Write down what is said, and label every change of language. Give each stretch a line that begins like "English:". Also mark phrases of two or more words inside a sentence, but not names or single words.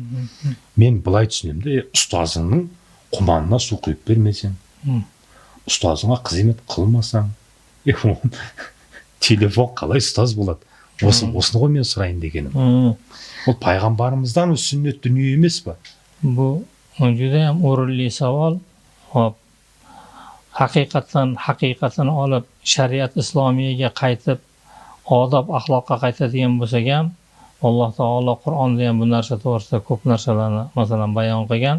Kazakh: Мен былай түсінемін де, ұстазыңның құманына су құйып бермесең, ұстазыңа қызмет қылмасаң, телефон қалай ұстаз болады? Осыны ғой мен сұрайын дегенім. Ол пайғамбарымыздан сүннет дүние емес па?
Uzbek: Бұл judayam o'rinli savol. Hop. Haqiqatan olib shariat islomiyaga qaytib, odob axloqqa qaytadigan bo'lsak ham, Alloh taolo Qur'onda ham bu narsa to'g'risida ko'p narsalarni masalan bayon qilgan.